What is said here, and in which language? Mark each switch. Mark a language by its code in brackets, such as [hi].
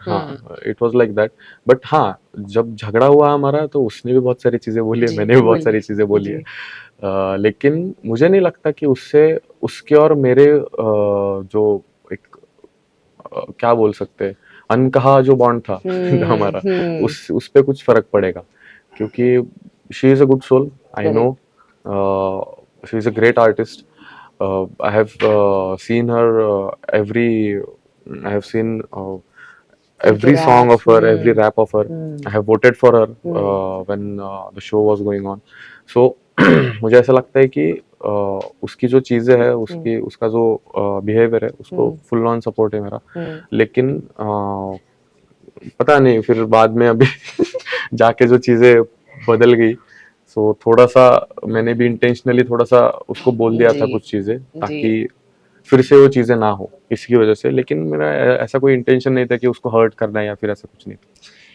[hi] हाँ [en] It was like that. [hi] But हाँ, जब झगड़ा हुआ हमारा तो उसने भी बहुत सारी चीजें बोली है, मैंने भी बहुत सारी चीजें बोली है, लेकिन मुझे नहीं लगता कि उससे उसके और मेरे जो एक क्या बोल सकते हैं, अनकहा जो बॉन्ड था हमारा, उस पे कुछ फर्क पड़ेगा, क्योंकि [en] She is a good soul, I know, she is a great artist, I have seen her I have seen every song of her, every rap of her. I have voted for her when the show was going on. [hi] So मुझे ऐसा लगता है कि उसकी जो चीजें है, उसका जो बिहेवियर है, उसको फुल ऑन सपोर्ट है मेरा, लेकिन पता नहीं फिर बाद में अभी जाके जो चीजें बदल गई, सो थोड़ा सा मैंने भी इंटेंशनली थोड़ा सा उसको बोल दिया था कुछ चीजें, ताकि फिर से वो चीजें ना हो इसकी वजह से, लेकिन मेरा ऐसा कोई इंटेंशन नहीं था कि उसको हर्ट करना है या फिर ऐसा कुछ नहीं था।